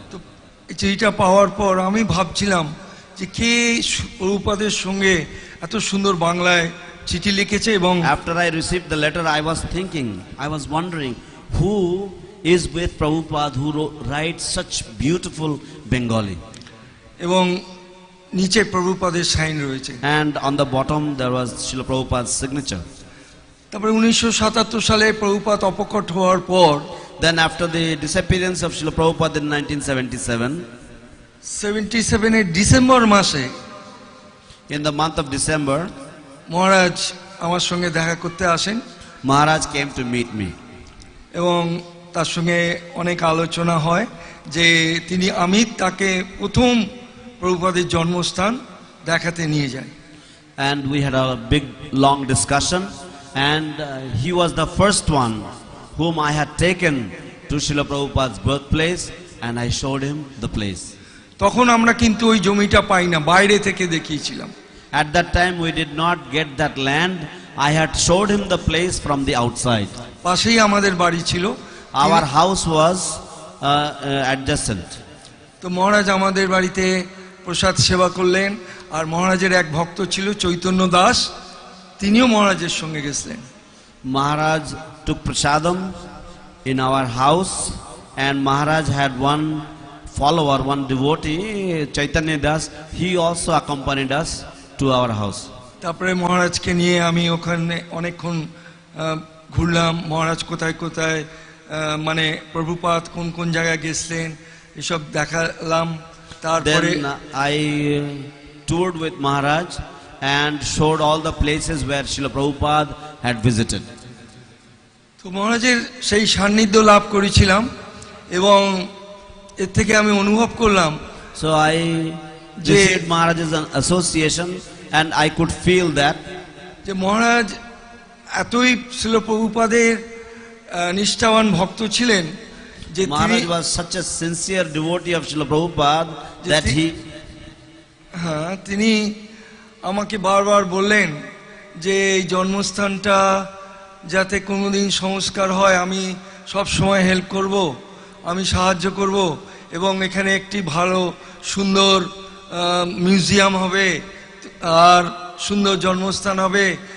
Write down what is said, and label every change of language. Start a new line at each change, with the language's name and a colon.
Bangla: তো চিঠিটা পাওয়ার পর আমি ভাবছিলাম যে কে প্রভুপাদের সঙ্গে এত সুন্দর বাংলায় চিঠি লিখেছে এবং
English: After I received the letter, I was thinking, I was wondering who is with Prabhupada who writes such beautiful Bengali.
Bangla: এবং নিচে প্রভুপাদের সাইন রয়েছে
English: And on the bottom there was Srila Prabhupada's signature.
Bangla: তারপরে 1977 সালে প্রভুপাদ অপকট হওয়ার পর
English: Then after the disappearance of Srila Prabhupada in 1977,
Bangla: 77 এর December মাসে
English: in the month of December,
Bangla: মহারাজ আমার সঙ্গে দেখা করতে আসেন
English: Maharaj came to meet me.
Bangla: এবং তার সঙ্গে অনেক আলোচনা হয় যে তিনি অমিত তাকে প্রথম প্রভুপাদের জন্মস্থান দেখাতে নিয়ে যায়।
English: And we had a big long discussion, and he was the first one whom I had taken to Srila Prabhupada's birthplace, and I showed him the place.
Bangla: তখন আমরা কিন্তু ওই জমিটা পাই না, বাইরে থেকে দেখিয়েছিলাম।
English: At that time we did not get that land. I had showed him the place from the outside.
Bangla: পাশেই আমাদের বাড়ি ছিল,
English: Our house was adjacent.
Bangla: তো মহারাজ আমাদের বাড়িতে প্রসাদ সেবা করলেন, আর মহারাজের এক ভক্ত ছিল চৈতন্য দাস, তিনিও মহারাজের সঙ্গে গেছিলেন।
English: Maharaj took prasadam in our house, and Maharaj had one follower, one devotee, Chaitanya Das. He also accompanied us to our house.
Bangla: তারপরে মহারাজকে নিয়ে আমি ওখানে অনেকক্ষণ ঘুরলাম। মহারাজ কোথায় কোথায় মানে প্রভুপাদ কোন কোন জায়গায় গেছিলেন এসব দেখালাম। তারপরে
English: Then I toured with Maharaj and showed all the places where Srila Prabhupada had visited.
Bangla: তো মহারাজের সেই সান্নিধ্য লাভ করেছিলাম এবং এর থেকে আমি অনুভব করলাম
English: So I received Maharaj's association, and I could feel that
Bangla: যে মহারাজ এতই শ্রীল প্রভুপাদের নিষ্ঠাবান ভক্ত ছিলেন যে
English: Maharaj was such a sincere devotee of Srila Prabhupada that
Bangla: তিনি আমাকে বারবার বললেন যে এই জন্মস্থানটা যাতে কোনোদিন সংস্কার হয় আমি সব সময় হেল্প করব, আমি সাহায্য করব, এবং এখানে একটি ভালো সুন্দর মিউজিয়াম হবে আর সুন্দর জন্মস্থান হবে।